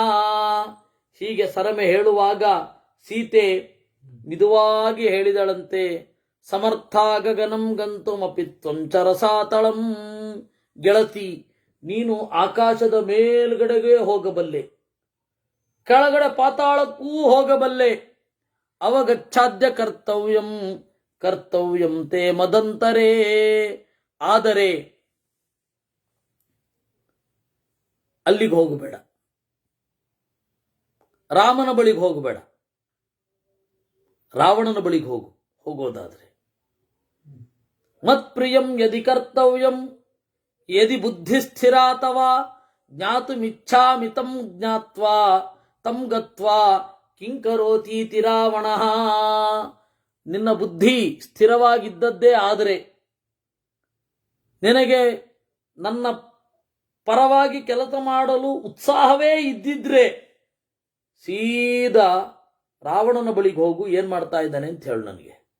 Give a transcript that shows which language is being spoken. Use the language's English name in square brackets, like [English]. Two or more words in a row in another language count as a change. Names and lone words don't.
[Kannada] ಹೀಗೆ ಸರಮೆ ಹೇಳುವಾಗ ಸೀತೆ ಮಿದುವಾಗಿ ಹೇಳಿದಳಂತೆ, [Sanskrit] ಸಮರ್ಥಾ ಗಗನಂ ಗಂತುಮಪಿ ತ್ವಂ ಚರಸಾತಳಂ. [Kannada] ಗೆಳತಿ, ನೀನು ಆಕಾಶದ ಮೇಲ್ಗಡೆಗೆ ಹೋಗಬಲ್ಲೆ, ಕೆಳಗಡೆ ಪಾತಾಳಕ್ಕೂ ಹೋಗಬಲ್ಲೆ. [Sanskrit] ಅವಗಚ್ಛಾದ್ಯ ಕರ್ತವ್ಯಂ ಕರ್ತವ್ಯಂ ತೇ ಮದಂತರೇ. [Kannada] ಆದರೆ ಅಲ್ಲಿಗೆ ಹೋಗಬೇಡ, ರಾಮನ ಬಳಿಗೆ ಹೋಗಬೇಡ, ರಾವಣನ ಬಳಿಗೆ ಹೋಗು. [Sanskrit] ಹೋಗೋದಾದ್ರೆ ಮತ್ಪ್ರಿಯಂ ಯದಿ ಕರ್ತವ್ಯಂ ಯದಿ ಬುದ್ಧಿ ಸ್ಥಿರಾತವಾ ಜ್ಞಾತುಮಿಚ್ಛಾಮಿ ತಂ ಜ್ಞಾತ್ವಾ ತಂ ಗತ್ವಾ ಕಿಂಕರೋತೀತಿ ರಾವಣಃ. [Kannada] ನಿನ್ನ ಬುದ್ಧಿ ಸ್ಥಿರವಾಗಿದ್ದದ್ದೇ ಆದರೆ, ನಿನಗೆ ನನ್ನ ಪರವಾಗಿ ಕೆಲಸ ಮಾಡಲು ಉತ್ಸಾಹವೇ ಇದ್ದಿದ್ರೆ ಸೀದಾ ರಾವಣನ ಬಳಿಗೆ ಹೋಗು, ಏನ್ ಮಾಡ್ತಾ ಇದ್ದಾನೆ ಅಂತ ಹೇಳು ನನಗೆ.